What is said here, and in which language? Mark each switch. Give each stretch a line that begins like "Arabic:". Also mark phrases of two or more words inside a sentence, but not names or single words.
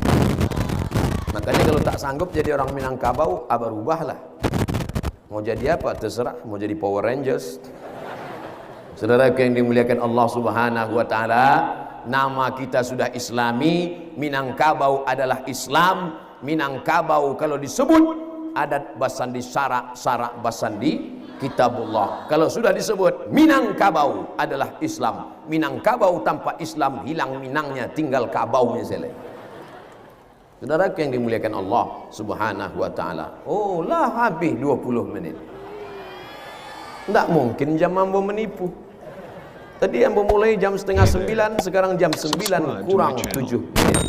Indonesian: Makanya kalau tak sanggup jadi orang Minangkabau, berubahlah. Mau jadi apa? Terserah. Mau jadi Power Rangers. Saudara yang dimuliakan
Arabic: الله سبحانه وتعالى,
Indonesian: nama kita sudah Islami. Minangkabau adalah Islam. Minangkabau kalau disebut
Minangkabau: adat basandi syarak, syarak basandi kitabullah.
Indonesian: Kalau sudah disebut Minangkabau adalah Islam. Minangkabau tanpa Islam hilang Minangnya, tinggal kabaunya saja. Saudara yang dimuliakan
Arabic: الله سبحانه وتعالى.
Indonesian: Oh lah, habis 20 menit. Tidak mungkin jam ambo menipu. Tadi ambo mulai jam 8:30, sekarang jam 9 kurang 7 menit.